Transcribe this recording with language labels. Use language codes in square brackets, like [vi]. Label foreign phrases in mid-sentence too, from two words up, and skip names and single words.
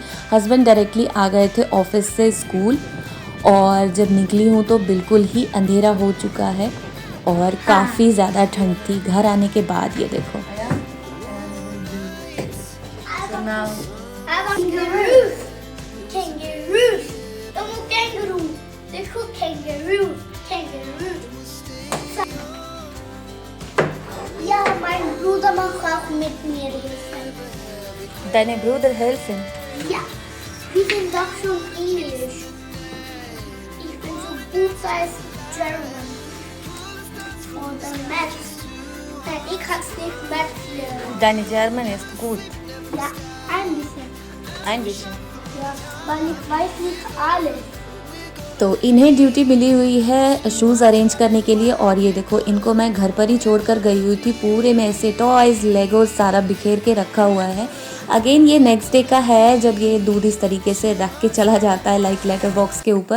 [en] husband directly [hi] आ गए थे ऑफिस से स्कूल और जब निकली हूँ तो बिल्कुल ही अंधेरा हो चुका है और काफ़ी ज़्यादा ठंड थी। घर आने के बाद ये देखो [de] देखो Ja, mein Bruder macht auch mit mir helfen. deine Bruder helfen? Ja, wir sind doch schon Englisch. Ich bin so gut als German. Oder Maths. Nein, ich kann nicht Maths lernen. Deine German ist gut. Ja, ein bisschen. Ein bisschen. Ja, weil ich weiß nicht alles. [hi] तो इन्हें ड्यूटी मिली हुई है [en] shoes arrange [hi] करने के लिए। और ये देखो इनको मैं घर पर ही छोड़कर गई हुई थी। पूरे में ऐसे [en] toys legos [hi] सारा बिखेर के रखा हुआ है। अगेन ये [en] next day [hi] का है जब ये दूध इस तरीके से रख के चला जाता है, [en] like letter box [hi] के ऊपर।